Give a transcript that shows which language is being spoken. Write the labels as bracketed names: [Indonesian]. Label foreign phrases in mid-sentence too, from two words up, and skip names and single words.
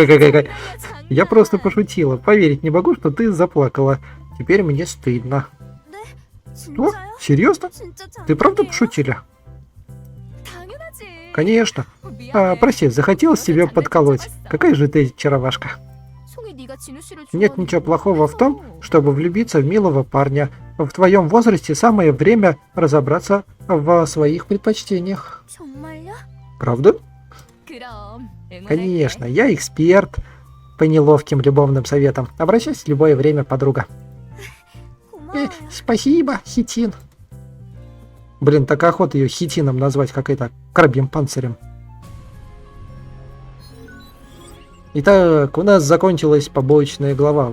[Russian] И Я просто пошутила. Поверить не могу, что ты заплакала. Теперь мне стыдно. О, [Korean] 진짜요? [Russian] серьезно? [Korean] 진짜 [Russian] Ты правда [Korean] 장난이에요? [Russian] пошутили? [Korean] 당연하지. [Russian] Конечно. [Korean] 미안해. [Russian] Прости, захотелось тебя [Korean] 장난감 [Russian] подколоть. [Korean] 잡았어. [Russian] Какая же ты очаровашка. [Korean] 송이 네가 진우 씨를 [Russian] Нет [Korean] 좋아하는 [Russian] ничего [Korean] 거 [Russian] плохого в том, [Korean] 몰라서. [Russian] чтобы влюбиться в милого парня. В твоем возрасте самое время разобраться в своих предпочтениях. [Korean] 정말요? [Russian] Правда? [Korean] 그럼 응원할게. [Russian] Конечно, я эксперт по неловким любовным советам. Обращайся в любое время, подруга. [Korean] 고마워요. [Russian] Спасибо, Хитин. Блин, так охота ее Хитином назвать, как это, крабьим панцирем. Итак, у нас закончилась побочная глава.